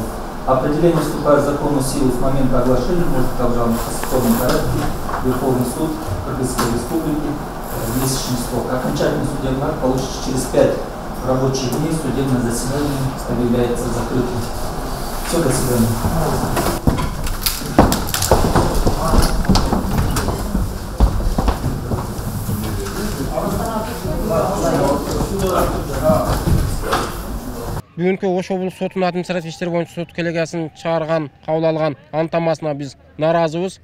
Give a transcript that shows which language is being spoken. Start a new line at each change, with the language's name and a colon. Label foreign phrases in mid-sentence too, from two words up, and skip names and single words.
Russian: Определение вступает в законную силу с момента оглашения, может быть обжаловано в кассационном порядке, Верховный суд Кыргызской Республики, месячный срок. Окончательный судебный акт получится через 5 рабочих дней, судебное заседание объявляется закрытым. Все, до свидания.
Kyrgyz: Бүгүнкү Ош облустук сотунун административдик иштер боюнча сот коллегиясынын чыгарган, кабыл алган анттамасына биз нааразыбыз.